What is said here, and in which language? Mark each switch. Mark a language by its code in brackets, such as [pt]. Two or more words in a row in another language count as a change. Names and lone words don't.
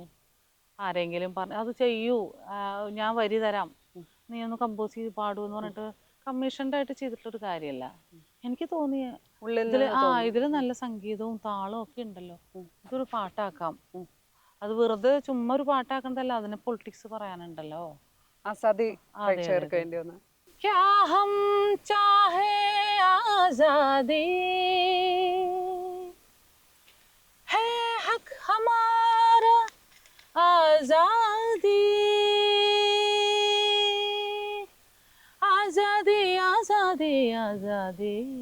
[ml] ആരെങ്കിലും പറഞ്ഞു അത് ചെയ്യൂ, ഞാൻ വരി തരാം, നീ ഒന്ന് കമ്പോസ് ചെയ്ത് പാടൂ എന്ന് പറഞ്ഞിട്ട് കമ്മീഷൻഡ് ആയിട്ട് ചെയ്തിട്ടൊരു കാര്യമല്ല. എനിക്ക് തോന്നിയ ഇതില് നല്ല സംഗീതവും താളവും ഒക്കെ ഉണ്ടല്ലോ, ഇതൊരു പാട്ടാക്കാം. അത് വെറുതെ ചുമ്മാ ഒരു പാട്ടാക്കണ്ടല്ലോ, അതിന് പൊളിറ്റിക്സ് പറയാനുണ്ടല്ലോ. പ്രേക്ഷകർക്ക് വേണ്ടി ഒന്ന് [hi] क्या हम चाहे आजादी है हक हमारा आजादी आजादी आजादी आजादी